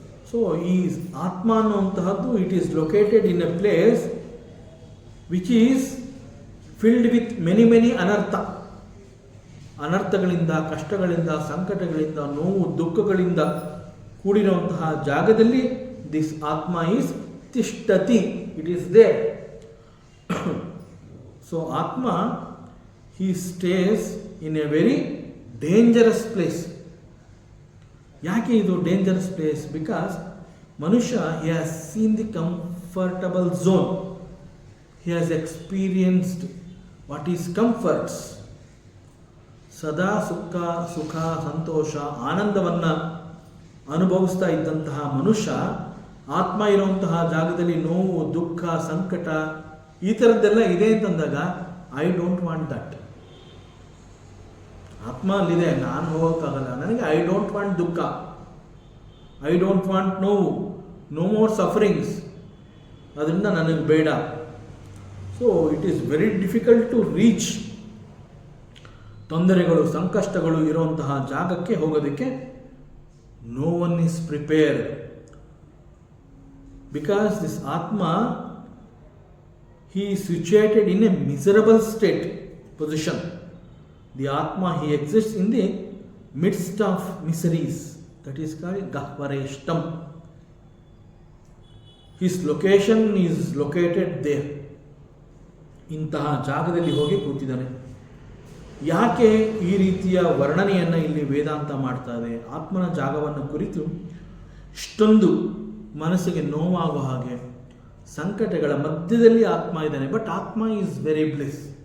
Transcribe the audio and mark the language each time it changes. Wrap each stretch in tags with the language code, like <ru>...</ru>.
<en>so</en> <kn>ಈ ಆತ್ಮ ಅನ್ನುವಂತಹದ್ದು</kn> <en>It is located in a place which is filled with many ಅನರ್ಥ.</en> <kn>ಅನರ್ಥಗಳಿಂದ, ಕಷ್ಟಗಳಿಂದ, ಸಂಕಟಗಳಿಂದ, ನೋವು, ದುಃಖಗಳಿಂದ ಕೂಡಿರುವಂತಹ ಜಾಗದಲ್ಲಿ ದಿಸ್ ಆತ್ಮ is ತಿಷ್ಠತಿ,</kn> <en>It is there. So atma he stays in a very dangerous place.</en> <kn>ಯಾಕೆ ಇದು</kn> <en>Dangerous place? Because ಮನುಷ್ಯ he has seen the comfortable zone, he has experienced what is comforts.</en> <kn>ಸದಾ ಸುಖ ಸಂತೋಷ ಆನಂದವನ್ನು ಅನುಭವಿಸ್ತಾ ಇದ್ದಂತಹ ಮನುಷ್ಯ ಆತ್ಮ ಇರುವಂತಹ ಜಾಗದಲ್ಲಿ ನೋವು, ದುಃಖ, ಸಂಕಟ ಈ ಥರದ್ದೆಲ್ಲ ಇದೆ ಅಂತಂದಾಗ</kn> <en>I don't want that.</en> <kn>ಆತ್ಮ ಅಲ್ಲಿದೆ, ನಾನು ಹೋಗೋಕ್ಕಾಗಲ್ಲ, ನನಗೆ</kn> <en>I don't want</en> <kn>ದುಃಖ, ಐ ಡೋಂಟ್ ವಾಂಟ್ ನೋವು,</kn> <en>no more sufferings,</en> <kn>ಅದರಿಂದ ನನಗೆ ಬೇಡ.</kn> <en>So it is very difficult to reach.</en> <kn>ತೊಂದರೆಗಳು, ಸಂಕಷ್ಟಗಳು ಇರುವಂತಹ ಜಾಗಕ್ಕೆ ಹೋಗೋದಕ್ಕೆ</kn> <en>No one is prepared. Because this atma he is situated in a miserable state position. The Atma, he exists in the midst of miseries. That is called Gahvareshtam. His location is located there.</en> <kn>ಇಂತಹ ಜಾಗದಲ್ಲಿ ಹೋಗಿ ಕೂತಿದ್ದಾನೆ. ಯಾಕೆ ಈ ರೀತಿಯ ವರ್ಣನೆಯನ್ನು ಇಲ್ಲಿ ವೇದಾಂತ ಮಾಡ್ತಾ ಇದೆ? ಆತ್ಮನ ಜಾಗವನ್ನು ಕುರಿತು ಇಷ್ಟೊಂದು ಮನಸ್ಸಿಗೆ ನೋವಾಗುವ ಹಾಗೆ, ಸಂಕಟಗಳ ಮಧ್ಯದಲ್ಲಿ ಆತ್ಮ ಇದ್ದಾನೆ,</kn> <en>But atma is very bliss.</en>